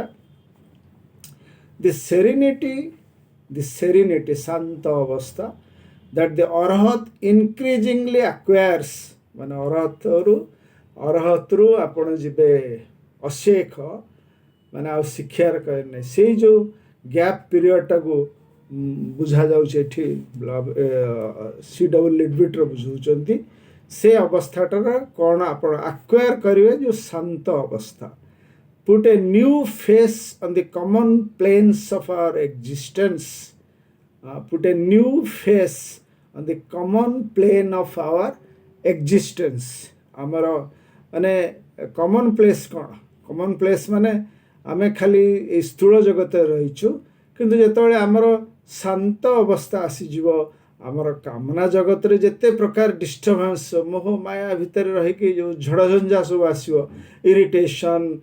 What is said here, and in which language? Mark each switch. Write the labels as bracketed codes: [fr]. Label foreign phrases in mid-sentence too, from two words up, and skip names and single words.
[en] the serenity [or] ଶାନ୍ତ ଅବସ୍ଥା, [en] that the Arhat increasingly acquires, [or] ମାନେ ଅର୍ହତରୁ ଆପଣ ଯିବେ ଅଶେଖ, ମାନେ ଆଉ ଶିକ୍ଷାର କରେ ନାହିଁ। ସେଇ ଯେଉଁ [en] gap periodଟାକୁ [or] ବୁଝାଯାଉଛି ଏଠି C.W. ଲିଡ୍ବିଟ୍ର ବୁଝାଉଛନ୍ତି। ସେ ଅବସ୍ଥାଟାର କ'ଣ ଆପଣ ଆକ୍ୱାର କରିବେ, ଯେଉଁ ଶାନ୍ତ ଅବସ୍ଥା। [en] Put a new face on the common planes of our existence. Put a new face on the common plane of our existence. [or] ଆମର ମାନେ [en] common place [or] କ'ଣ? [en] common place [or] ମାନେ ଆମେ ଖାଲି ଏଇ ସ୍ଥୂଳ ଜଗତରେ ରହିଛୁ, କିନ୍ତୁ ଯେତେବେଳେ ଆମର ଶାନ୍ତ ଅବସ୍ଥା ଆସିଯିବ, ଆମର କାମନା ଜଗତରେ ଯେତେ ପ୍ରକାର ଡିଷ୍ଟର୍ବାନ୍ସ ମୋହ ମାୟା ଭିତରେ ରହିକି ଯେଉଁ ଝଡ଼ଝଞ୍ଜା ସବୁ ଆସିବ, ଇରିଟେସନ୍,